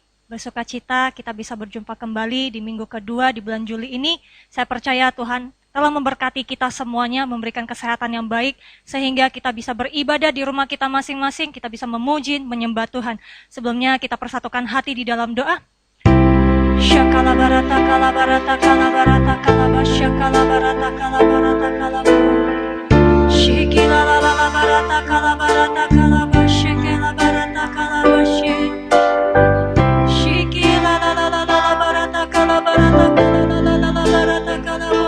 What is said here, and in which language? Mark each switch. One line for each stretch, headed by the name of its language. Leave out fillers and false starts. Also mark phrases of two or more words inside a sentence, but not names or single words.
Indonesian: Bersukacita kita bisa berjumpa kembali di minggu kedua di bulan Juli ini. Saya percaya Tuhan telah memberkati kita semuanya, memberikan kesehatan yang baik, sehingga kita bisa beribadah di rumah kita masing-masing, kita bisa memuji, menyembah Tuhan. Sebelumnya kita persatukan hati di dalam doa. Shakalabarata kalabarata kalabarata kalaba shakalabarata kalabarata kalaba Shikilalabarata kalabarata kalaba shakalabarata kalaba Shikilalabarata kalabarata kalabarata kalaba.